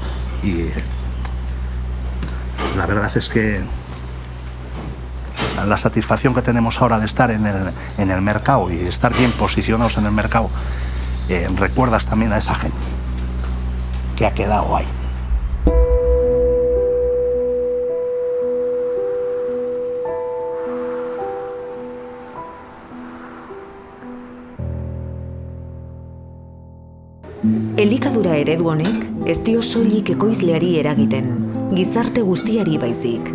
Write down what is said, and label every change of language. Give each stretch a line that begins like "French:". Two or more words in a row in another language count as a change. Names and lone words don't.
Spanish: Y la verdad es que la satisfacción que tenemos ahora de estar en el mercado y estar bien posicionados en el mercado, recuerdas también a esa gente que ha quedado ahí.
Basque: Elikadura eredu honek ez dio soilik ekoizleari eragiten, gizarte guztiari baizik.